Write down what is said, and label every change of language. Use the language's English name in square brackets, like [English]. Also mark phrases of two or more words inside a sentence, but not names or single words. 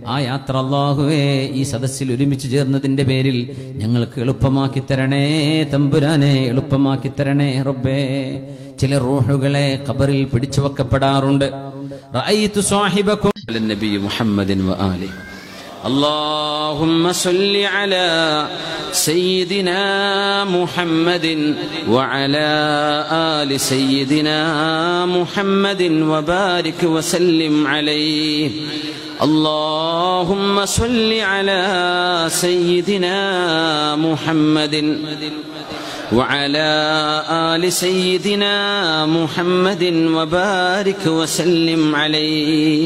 [Malayalam] ആ യാത്ര അല്ലാഹുവേ ഈ സദസ്സിൽ ഒരുമിച്ച് ചേർന്നതിന്റെ പേരിൽ ഞങ്ങൾക്ക് എളുപ്പമാക്കി തരണേ തമ്പുരാനെ, എളുപ്പമാക്കി തരണേ റബ്ബേ. ചില റൂഹുകളെ ഖബറിൽ പിടിച്ചു വെക്കപ്പെടാറുണ്ട്. [Arabic] رأيت صاحبكم نبي محمدٍ وآله. اللهم صل على سيدنا محمد وعلى آل سيدنا محمد وبارك وسلم عليه. اللهم صل على سيدنا محمد وعلى آل سيدنا محمد وبارك وسلم عليه.